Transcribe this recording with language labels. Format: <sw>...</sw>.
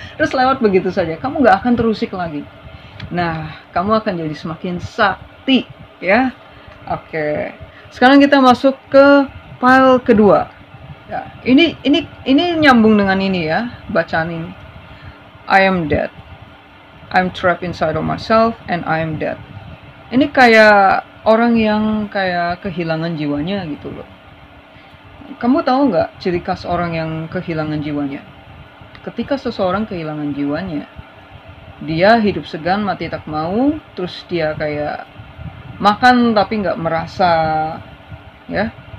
<id>Terus lewat begitu saja, kamu nggak akan terusik lagi. Nah, kamu akan jadi semakin sakti, ya. Oke. Sekarang kita masuk ke pile kedua. Ya, ini nyambung dengan ini ya, bacaan ini.</id> <en>I am dead. I'm trapped inside of myself and I am dead.</en> <id>Ini kayak orang yang kayak kehilangan jiwanya gitu loh. Kamu tahu nggak ciri khas orang yang kehilangan jiwanya? Ketika seseorang kehilangan jiwanya, dia hidup segan, mati tak mau, terus dia kayak makan tapi nggak merasa, ya.</id>